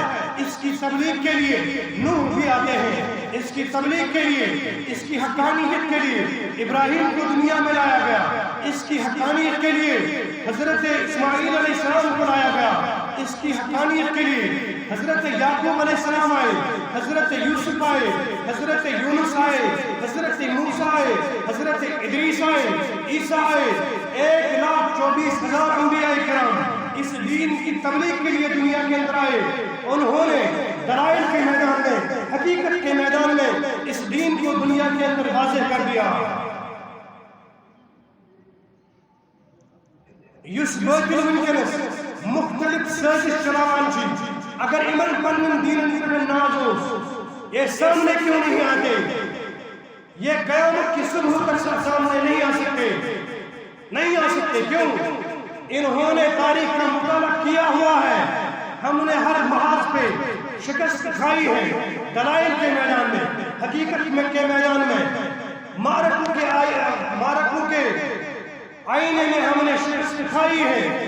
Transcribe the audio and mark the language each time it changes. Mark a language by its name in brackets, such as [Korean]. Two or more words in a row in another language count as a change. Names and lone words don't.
[Urdu] اس کی تبلیغ کے لیے نوح بھی آتے ہیں اس کی تبلیغ کے لیے اس کی حقانیت کے لیے ابراہیم کو دنیا میں لایا گیا اس کی حقانیت کے لیے حضرت اسماعیل علیہ السلام کو لایا گیا اس کی حقانیت کے لیے حضرت یعقوب علیہ السلام آئے حضرت یوسف آئے حضرت یونس آئے حضرت موسیٰ آئے حضرت ادریس آئے عیسیٰ آئے 1,24,000 انبیاء کرام اس دین کی تبلیغ کے لیے دنیا کے اندر آئے. انہوں نے دلائل کے میدان میں حقیقت کے میدان میں اس دین کو دنیا کے اندر واضح کر دیا. [Kashmiri] یس باطل ونکس مختلف سازش چلاوان چی اگر امن پنن دین پر نازوس یہ سامنے [Urdu] کیوں نہیں آتے یہ قیامت کی صبح تک سامنے نہیں آ سکتے کیوں انہوں نے تاریخ کا مطالعہ کیا ہوا ہے ہم نے ہر محاذ پہ شکست کھائی ہے دلائل کے میدان میں حقیقت کے میدان میں معرکوں کے آئینے میں ہم نے شکست کھائی ہے.